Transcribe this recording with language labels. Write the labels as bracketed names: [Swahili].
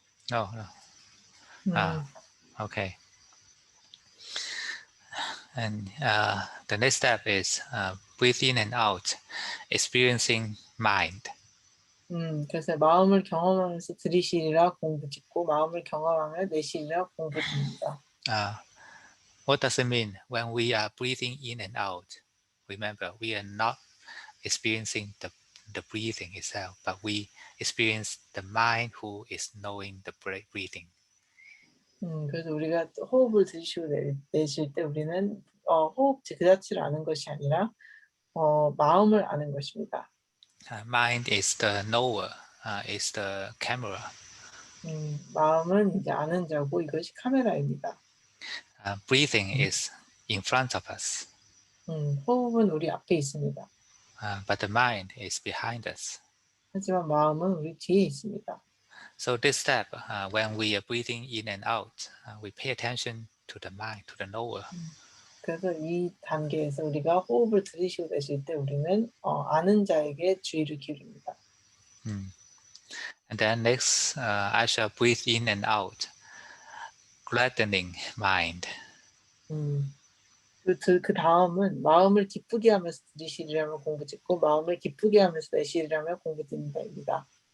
[English] No. Okay. And the next step is breathe in and out, experiencing mind. [Korean] 그래서 마음을 경험하면서 들이쉬리라 공부 짓고 마음을 경험하며 내쉬리라 공부 짓는다. [English] What does it mean when we are breathing in and out? Remember, we are not experiencing the breathing itself, but we experience the mind who is knowing the breathing. [Korean] 그래서 우리가 호흡을 들이쉬고 내쉴 때 우리는 호흡 그 자체를 아는 것이 아니라 마음을 아는 것입니다. [English] Mind is the knower, is the camera. [Korean] 마음은 이제 아는 자고 이것이 카메라입니다. [English] Breathing is in front of us. [Korean] 호흡은 우리 앞에 있습니다. [English] But the mind is behind us. [Korean] 하지만 마음은 우리 뒤에 있습니다. [English] So this step, when we are breathing in and out, we pay attention to the mind, to the knower. [Korean] 그래서 이 단계에서 우리가 호흡을 들이쉬고 내쉴 때 우리는 아는 자에게 주의를 기울입니다. [English] And then next, I shall breathe in and out, gladdening mind. [Korean] 그 다음은 마음을 기쁘게 하면서 들이쉬리라며 공부 짓고 마음을 기쁘게 하면서 내쉬리라며 공부 짓는다입니다.